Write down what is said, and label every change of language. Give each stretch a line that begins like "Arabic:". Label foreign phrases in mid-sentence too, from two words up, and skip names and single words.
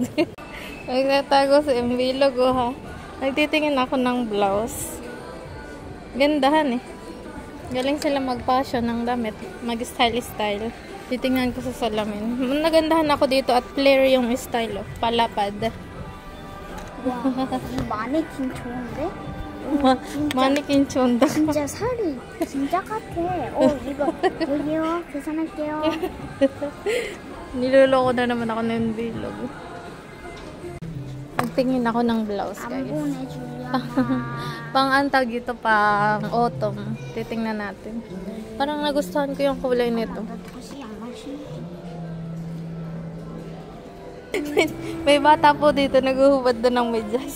Filipino: Nagtatago si Unbilog ha. Nagtitingin ako ng blouse. Gandahan eh. Galing sila mag-fashion ng damit. Mag-style. Titingnan ko sa salamin. Nagandahan ako dito at flare yung style. Palapad.
Korean: 와, 이 마네킹 좋은데? 마네킹 좋은다. 진짜 살이 진짜 같아. 이거 여기요. 계산할게요.
Filipino: Niloloko na naman ako ng bilog. Nagtingin ako ng blouse,
Korean: 안 guys. 보내줄래?
Filipino: Pang antag ito, pang autumn. Titingnan natin. Parang nagustuhan ko yung kulay nito. May bata po dito naghuhubad doon ng medyas.